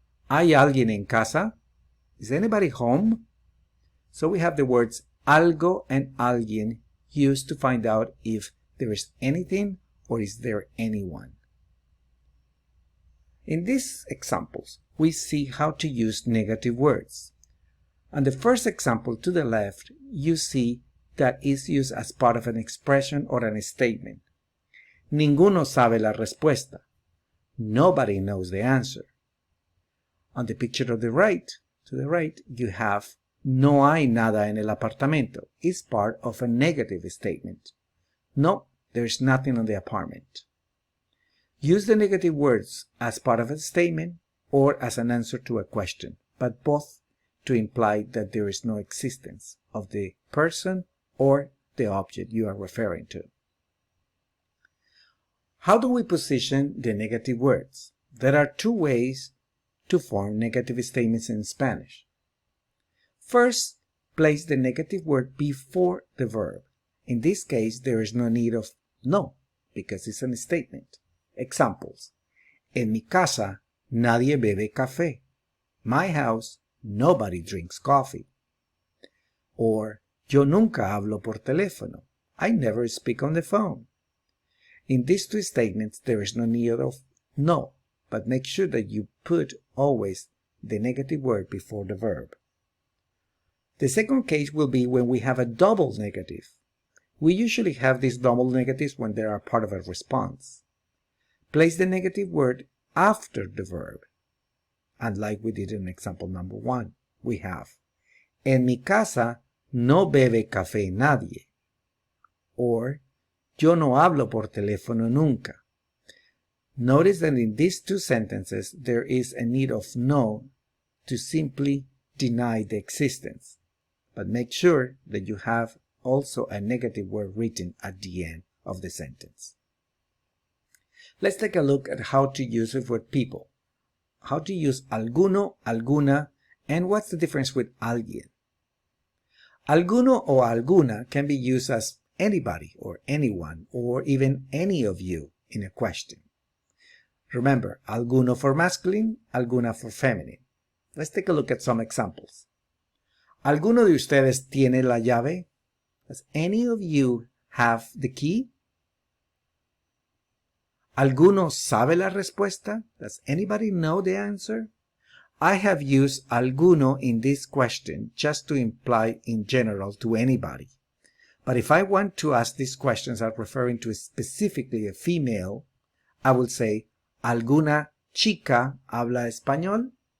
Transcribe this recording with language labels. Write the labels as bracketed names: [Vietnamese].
[Spanish] ¿Hay alguien en casa? [English] Is anybody home? So we have the words algo and alguien used to find out if there is anything or is there anyone. In these examples, we see how to use negative words. On the first example to the left, you see that is used as part of an expression or an statement. [Spanish] Ninguno sabe la respuesta. [English] Nobody knows the answer. On the picture to the right, you have [Spanish] no hay nada en el apartamento. [English] It's part of a negative statement. No, there's nothing on the apartment. Use the negative words as part of a statement or as an answer to a question, but both to imply that there is no existence of the person or the object you are referring to. How do we position the negative words? There are two ways to form negative statements in Spanish. First, place the negative word before the verb. In this case, there is no need of no, because it's a statement. Examples. [Spanish] En mi casa, nadie bebe café. [English] My house, nobody drinks coffee. [Spanish] Or, yo nunca hablo por teléfono. [English] I never speak on the phone. In these two statements, there is no need of no, but make sure that you put always the negative word before the verb. The second case will be when we have a double negative. We usually have these double negatives when they are part of a response. Place the negative word after the verb. And like we did in example number 1, we have [Spanish] En mi casa no bebe café nadie. Or Yo no hablo por teléfono nunca. [English] Notice that in these two sentences there is a need of no to simply deny the existence. But make sure that you have also a negative word written at the end of the sentence. Let's take a look at how to use it with people. How to use alguno, alguna, and what's the difference with alguien. Alguno or alguna can be used as anybody or anyone or even any of you in a question. Remember, alguno for masculine, alguna for feminine. Let's take a look at some examples. [Spanish] ¿Alguno de ustedes tiene la llave? [English] Does any of you have the key? [Spanish] ¿Alguno sabe la respuesta? [English] Does anybody know the answer? I have used alguno in this question just to imply in general to anybody. But if I want to ask these questions are referring to specifically a female, I will say, [Spanish] ¿Alguna chica habla español?